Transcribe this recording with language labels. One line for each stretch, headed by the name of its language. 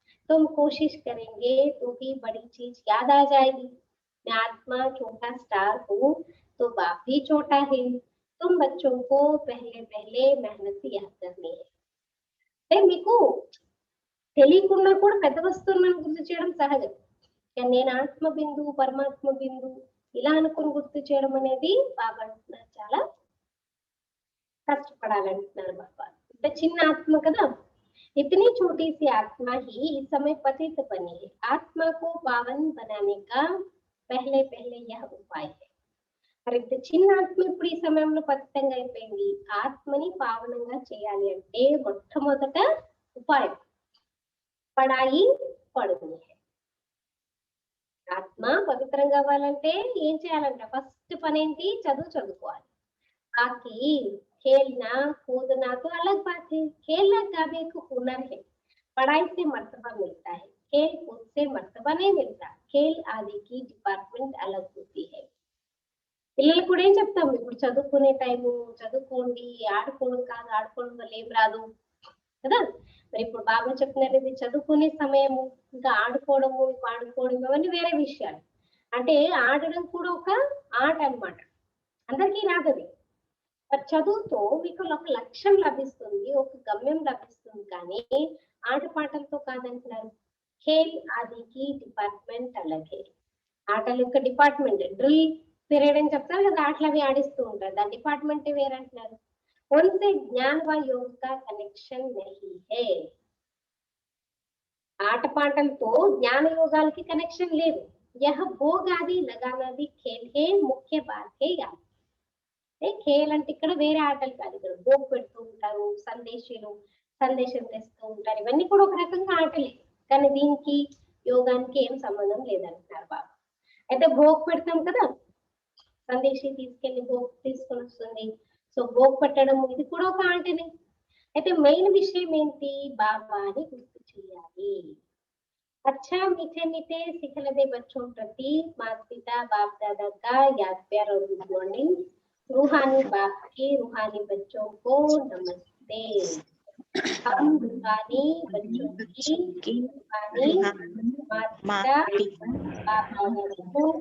Hindi: तुम कोशिश करेंगे तो भी बड़ी चीज याद आ जाएगी. मैं आत्मा छोटा स्टार हूँ तो बाप भी छोटा है. तुम बच्चों को पहले पहले मेहनत याद करनी है.
Telugu: మీకు తెలియకుండా కూడా పెద్ద వస్తువులు మనం గుర్తు చేయడం సహజం, కానీ నేను ఆత్మ బిందువు పరమాత్మ బిందువు ఇలా అనుకుని గుర్తు చేయడం అనేది బాబా అంటున్నారు చాలా కష్టపడాలంటున్నారు బాబా. ఇంత చిన్న ఆత్మ కదా,
Hindi: इतनी छोटी सी आत्मा ही इस समय पतित बनी है. आत्मा को पावन बनाने का पहले पहले यह उपाय है.
Telugu: మరి ఇంత చిన్న ఆత్మ ఇప్పుడు ఈ సమయంలో పతితంగా అయిపోయింది. ఆత్మని పావనంగా చేయాలి అంటే మొట్టమొదట ఉపాయం పడాయి పడుతుంది. ఆత్మ పవిత్రంగా అవ్వాలంటే ఏం చేయాలంట, ఫస్ట్ పని ఏంటి, చదువుకోవాలి.
Hindi: बाकी खेलना कूदना तो अलग बात है, खेलना का भी एक हुनर है. पढ़ाई से मर्तबा मिलता है, खेल कूद से मर्तबा नहीं मिलता. खेल आदि की डिपार्टमेंट अलग होती है.
Telugu: పిల్లలు కూడా ఏం చెప్తాము, ఇప్పుడు చదువుకునే టైము చదువుకోండి, ఆడుకోవడం కాదు, ఆడుకోవడం వల్ల ఏం రాదు కదా. మరి ఇప్పుడు బాబా చెప్తున్నారు, ఇది చదువుకునే సమయము, ఇంకా ఆడుకోవడము పాడుకోవడం ఇవన్నీ వేరే విషయాలు. అంటే ఆడడం కూడా ఒక ఆట అన్నమాట, అందరికీ రాదది. చదువుతో మీకు ఒక లక్ష్యం లభిస్తుంది, ఒక గమ్యం లభిస్తుంది, కానీ ఆటపాటలతో కాదంటున్నారు. ఖేల్ ఆదికి డిపార్ట్మెంట్ అలాగే, ఆటల యొక్క డిపార్ట్మెంట్ డ్రిల్ పీరియడ్ అని చెప్తారు కదా, ఆటలు అవి ఆడిస్తూ ఉంటారు, దాని డిపార్ట్మెంట్ వేరంటున్నారు.
Hindi: उनसे ज्ञान व योग का कनेक्शन नहीं है.
Telugu: ఆటపాటలతో జ్ఞాన యోగాలకి కనెక్షన్ లేదు.
Hindi: यह भोग आदि लगाना भी खेल है, मुख्य बात है याद.
Telugu: ఖేల్ అంటే ఇక్కడ వేరే ఆటలు కాదు, ఇక్కడ భోగ్ పెడుతూ ఉంటారు, సందేశం తెస్తూ ఉంటారు, ఇవన్నీ కూడా ఒక రకంగా ఆటలే, కానీ దీనికి యోగానికి ఏం సంబంధం లేదంటున్నారు బాబా. అయితే భోగ్ పెడతాం కదా, సందేశం తీసుకెళ్లి భోగ్ తీసుకొని వస్తుంది, సో భోగ్ పెట్టడం ఇది కూడా ఒక ఆటనే. అయితే మెయిన్ విషయం ఏంటి, బాబాని గుర్తు చేయాలి.
Hindi: अच्छा मीठे मीठे सिखलदे बच्चों प्रति माता पिता बाप दादा का याद प्यार और गुड मॉर्निंग. रूहानी बाप के रूहानी बच्चों को नमस्ते. हम रूहानी बच्चों की रूहानी माता को